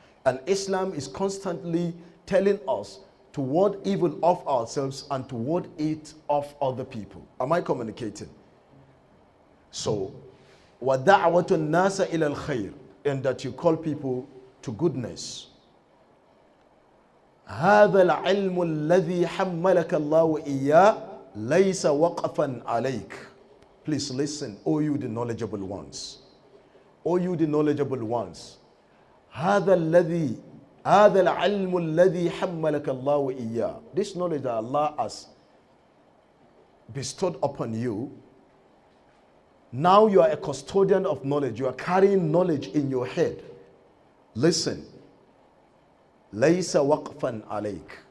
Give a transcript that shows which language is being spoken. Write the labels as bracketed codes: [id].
[en] And Islam is constantly telling us to ward evil off ourselves and to ward it off other people. Am I communicating? So, [ar] وَدَعْوَةُ النَّاسَ إِلَى الْخَيْرِ, [en] and that you call people to goodness. [ar] هذا العلم الذي حملك الله إياه ليس وقفا عليك. [en] Please listen, O you the knowledgeable ones. O you the knowledgeable ones. [ar] هذا العلم الذي حملك الله إياه. [en] This knowledge that Allah has bestowed upon you, now you are a custodian of knowledge. You are carrying knowledge in your head. Listen. [ar] لَيْسَ وَقْفًا عَلَيْكَ.